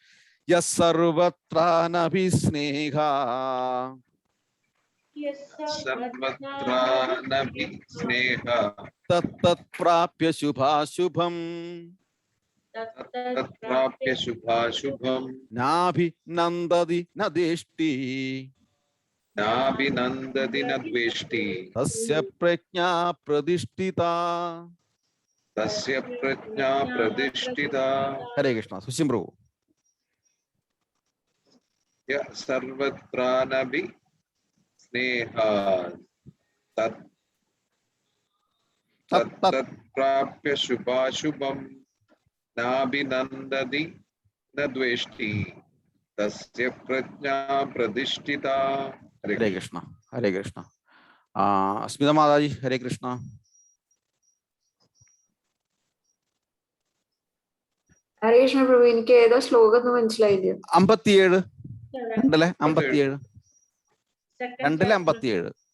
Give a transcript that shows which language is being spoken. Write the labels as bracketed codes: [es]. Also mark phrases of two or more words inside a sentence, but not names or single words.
[sa] യസ്സർവത്രാനഭിസ്നേഹ തത് പ്രാപ്യ ശുഭാശുഭം നാഭിനന്ദതി ന ദേഷ്ടി തസ്യ പ്രജ്ഞാ പ്രതിഷ്ഠിത. तस्य प्रज्ञा प्रतिष्ठिता ഹരേ കൃഷ്ണ. സുശീം പ്രഭു. य सर्वत्रानपि स्नेहात् तत्प्राप्य शुभाशुभं नाभिनन्दति न द्वेष्टि तस्य प्रज्ञा प्रतिष्ठिता. ഹരേ കൃഷ്ണ. ഹരേ കൃഷ്ണ. സ്മിത മാതാജി ഹരേ കൃഷ്ണ. ഹരേ കൃഷ്ണ [ml] പ്രഭു, എനിക്ക് ഏതാ ശ്ലോകം എന്ന് മനസ്സിലായില്ല. 57 രണ്ടിലെ 57 രണ്ടിലെ 57.